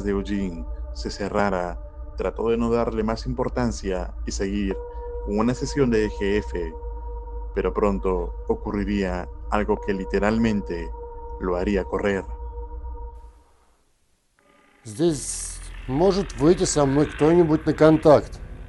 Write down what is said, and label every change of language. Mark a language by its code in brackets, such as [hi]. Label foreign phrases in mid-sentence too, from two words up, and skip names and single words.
[es] de Eugene se cerrara, trató de no darle más importancia y seguir con una sesión de EGF, pero pronto ocurriría algo que literalmente lo haría correr. [ru] Здесь может выйти со мной кто-нибудь на контакт.